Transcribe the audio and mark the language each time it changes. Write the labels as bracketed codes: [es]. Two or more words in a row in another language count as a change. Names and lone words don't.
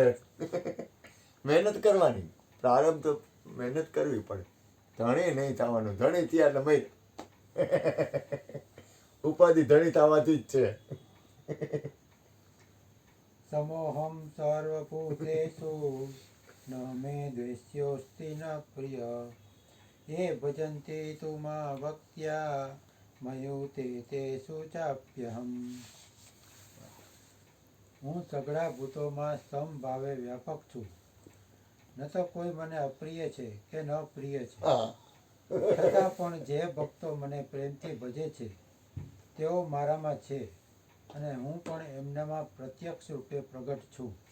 [gu] મહેનત કરવાની. પ્રારબ્ધ તો મહેનત કરવી પડે. ધણી નહીં થવાનું. ધણી થયા એટલે મય ઉપાધિ ધણી થવાથી જ છે. [sa] સમોહમ સર્વભૂતેષુ ન મે દ્વેષ્યોસ્તિ ન પ્રિય ये भजन्ते तु मा भक्त्या मयूते तेषु चाप्यहम्. [gu] હું સઘળા ભૂતોમાં સમભાવે વ્યાપક છું. ન તો કોઈ મને અપ્રિય છે કે ન પ્રિય છે, છતાં પણ જે ભક્તો મને પ્રેમથી ભજે છે તેઓ મારામાં છે અને હું પણ એમનામાં પ્રત્યક્ષ રૂપે પ્રગટ છું.